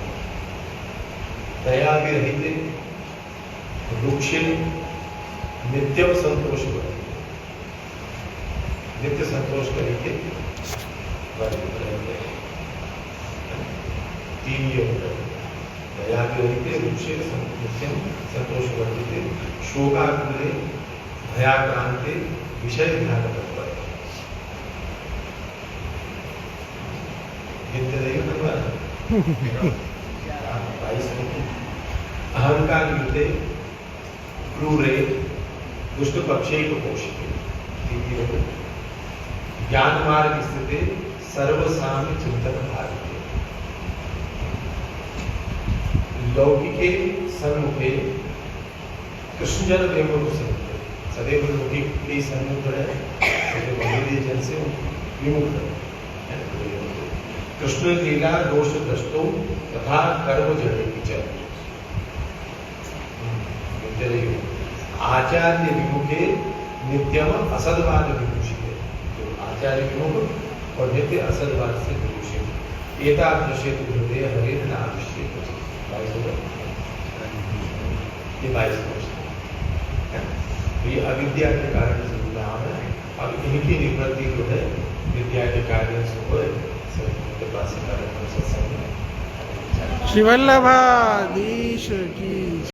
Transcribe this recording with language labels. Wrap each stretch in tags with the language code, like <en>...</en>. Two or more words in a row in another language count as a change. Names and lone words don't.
<sa>दया भी रहते रुक्षे नित्यम संतोष बने,</sa> <hi>नित्य संतोष करेंगे। 3 ये हो गए।</hi> <sa>दयाविरहिते रुक्षे नित्यं संतोषवर्धिते शोकाकुले भयाक्रांते विषय ध्यान तत्पर अहंकार युते क्रूरे दुष्ट पक्षे पोषिते ज्ञान मार्ग स्थिते सर्वसाम्य चिंतन भारते लौकिके सन्मुखे कृष्ण जन विमुख सन्मुखे</sa> <hi>सदैव लौकिक के सन्मुख है जन से विमुख है</hi> <sa>कृष्ण लीला दोष दृष्टो तथा कर्म जड़े आचार्य विमुखे नित्यम असदवाद विभूषित</sa> <hi>आचार्य विमुख और नित्य असदवाद से विभूषित</hi> <sa>एतादृशे हृदय हरे नाविष्य</sa> <hi>ये 22 ये अविद्या के कारण से नाम है। अब इनकी निवृत्ति जो है विद्या के कार्य से हो सत्संग श्री वल्लभाधीश की</hi>